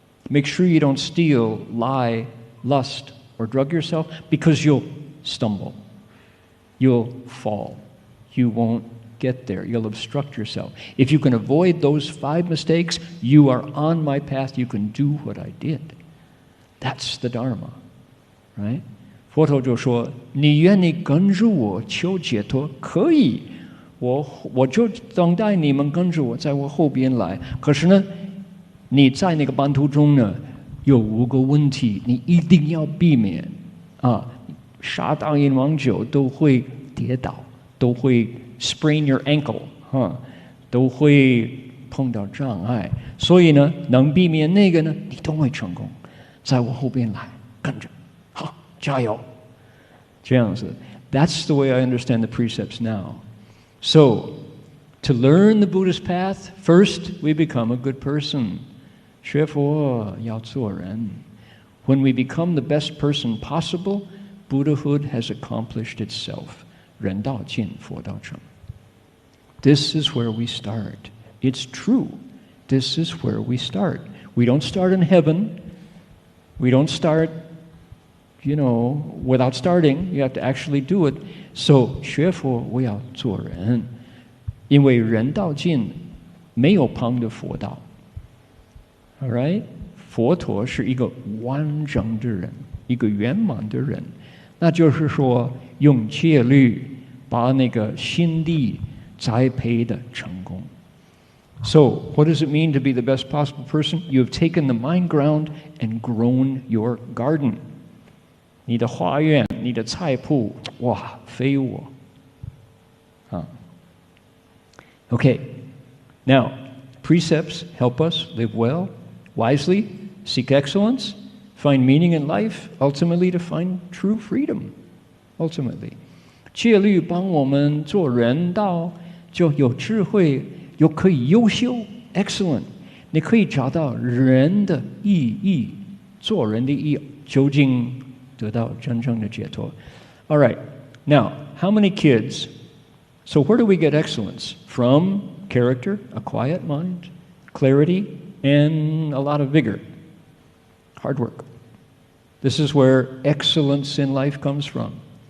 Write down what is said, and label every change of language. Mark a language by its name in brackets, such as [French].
[English] Make sure you don't steal, lie, lust, or drug yourself, because you'll stumble. You'll fall. You won't get there. You'll obstruct yourself. If you can avoid those 5 mistakes, you are on my path. You can do what I did. That's the Dharma, right? [Chinese] 佛陀就说：“你愿意跟着我求解脱，可以，我就等待你们跟着我，在我后边来。可是呢，你在那个半途中呢，有5个问题，你一定要避免啊！杀当饮王酒都会跌倒，都会 [English] sprain your ankle [Chinese] 都会碰到障碍。所以呢，能避免那个呢，你都会成功。在我后边来，跟着，好，加油。这样子。 [English] That's the way I understand the precepts now. So, to learn the Buddhist path, first we become a good person. [Chinese] 学佛要做人。 [English] When we become the best person possible, Buddhahood has accomplished itself. [Chinese] 人道尽，佛道成。 [English] This is where we start. It's true. This is where we start. We don't start in heaven. We don't start, without starting. You have to actually do it. So, [Chinese] 学佛我要做人，因为人道尽，没有旁的佛道。 [English] All right? [Chinese] 佛陀是一个完整的人，一个圆满的人。那就是说，用戒律把那个心地栽培的成功。 [English] So, what does it mean to be the best possible person? You have taken the mind ground and grown your garden. [Chinese] 你的花园，你的菜圃，哇，飞舞。 [English] Okay, Now, precepts help us live well, wisely, seek excellence, find meaning in life, ultimately to find true freedom. Ultimately, [Chinese] 戒律帮我们做人道，就有智慧，又可以优秀 ， [English] excellent。 [Chinese] 你可以找到人的意义，做人的意义，究竟得到真正的解脱。 [English] All right, now, how many kids? So where do we get excellence? From character, a quiet mind, clarity, and a lot of vigor. Hard work. This is where excellence in life comes from.